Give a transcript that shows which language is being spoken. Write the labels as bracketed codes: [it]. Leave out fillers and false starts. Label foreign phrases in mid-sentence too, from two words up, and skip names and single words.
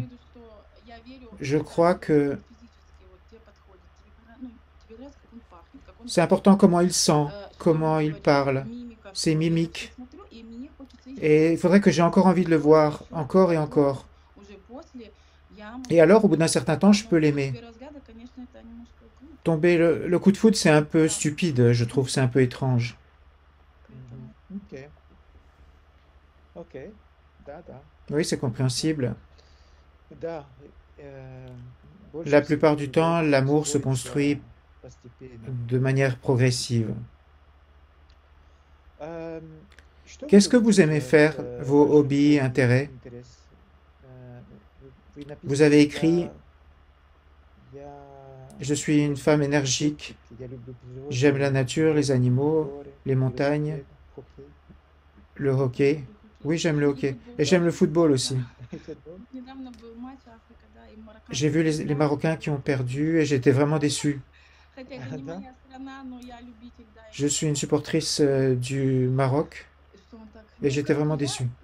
[fr] Je crois que c'est important comment il sent, comment il parle, c'est mimique. Et il faudrait que j'ai encore envie de le voir, encore et encore. Et alors, au bout d'un certain temps, je peux l'aimer. Tomber le coup de foudre, c'est un peu stupide, je trouve, c'est un peu étrange. [ru] Окей, окей. Да, да. [fr] Oui, c'est compréhensible. [ru] Да, э, больше [fr] La plupart [ru] всего [fr] du temps, [ru] любовь [fr] l'amour se [ru] строится [fr] construit [ru] постепенно. [fr] de manière progressive. [ru] Что вы [fr] Qu'est-ce que vous [ru] любите [fr] aimez [ru] делать? [fr] faire, vos [ru] Ваши [fr] hobbies, [ru] хобби, [fr] intérêts? [ru] интерес? Э, Вы [fr] Vous [ru] написали [fr] avez écrit, [ru] сюда «Я [fr] je suis une femme énergique, [ru] эстетик, я люблю [fr] j'aime [ru] природу, [fr] la nature, les [ru] море, [fr] animaux, [ru] горы, [fr] les montagnes, [ru] велосипед, хоккей». [fr] le hockey. Oui, j'aime le hockey. Et j'aime le [ru] Да, [fr] football [ru] да. [fr] aussi. [ru] Футбол? [fr] J'ai vu les Marocains qui ont perdu et j'étais vraiment déçu. [ru] Да? [fr] Je suis une supportrice du Maroc et j'étais vraiment déçu.